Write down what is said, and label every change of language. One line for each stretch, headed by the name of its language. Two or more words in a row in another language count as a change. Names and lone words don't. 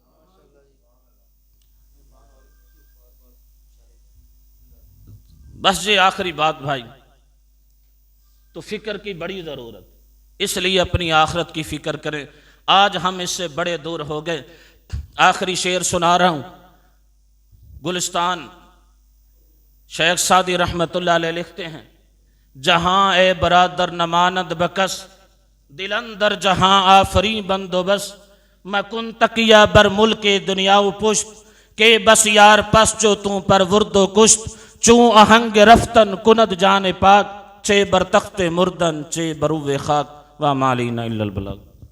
Urdu: بس یہ آخری بات بھائی، تو فکر کی بڑی ضرورت، اس لیے اپنی آخرت کی فکر کریں۔ آج ہم اس سے بڑے دور ہو گئے۔ آخری شعر سنا رہا ہوں، گلستان شیخ سعدی رحمت اللہ علیہ لکھتے ہیں،
Persian: جہاں اے برادر نماند بکس، دل اندر جہاں آفری بندوبس، مکن تکیہ بر ملک دنیا و پشت، کہ بس یار پس جو توں پر ورد و کشت، چوں آہنگ رفتن کند جان پاک، چے بر تخت مردن چے بروے خاک،
Arabic: وما علینا الا البلاغ۔